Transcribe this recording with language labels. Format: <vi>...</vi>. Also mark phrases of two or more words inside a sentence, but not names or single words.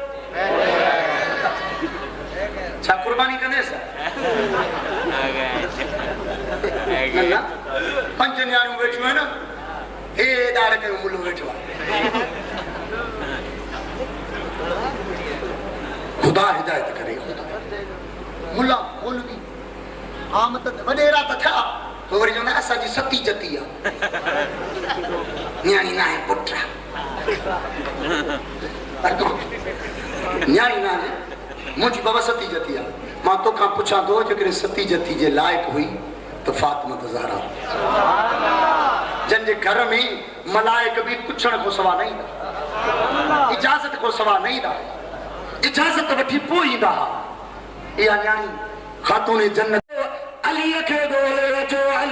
<sd>छा कुर्बानी कंदेसि न 5 न्याणियूं वेठियूं आहिनि हे ॾाढे कयो मुल्लो वेठो आहे खुदा हिदायत करे मुल्ला मौलवी आम त वॾेरा त थिया पोइ वरी चवंदा असांजी सती जती आहे न्याणी न आहे पुट न्याणी न आहे मुंहिंजी बाबा सती जती आहे मां तोखां पुछां थो जेकॾहिं सती जती जे लाइक़ु हुई त फातिमा ज़हरा जंहिंजे घर में मलाइक बि पुछण खां सवाइ न ईंदा इजाज़त खां सवाइ न ईंदा इजाज़त वठी पोइ ईंदा हुआ इहा न्याणी ख़ातून जन्नत अलीअ खे ॻोल्हे अचो</sd>